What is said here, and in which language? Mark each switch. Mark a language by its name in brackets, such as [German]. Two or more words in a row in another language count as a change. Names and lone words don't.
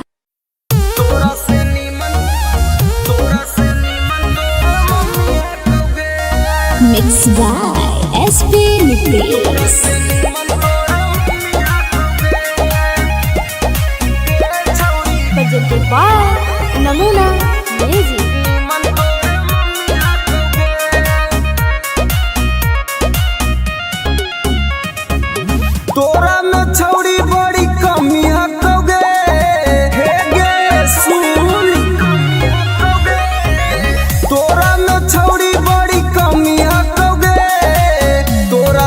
[Magahi] तोरा से नीमन [English] Mix by SP Nitesh. presented by नमूना म्यूजिक। [Magahi] तोरा में छौड़ी बड़ी कमी हकोगे हे गे सुन तोरा में छौड़ी बड़ी कमी हकोगे तोरा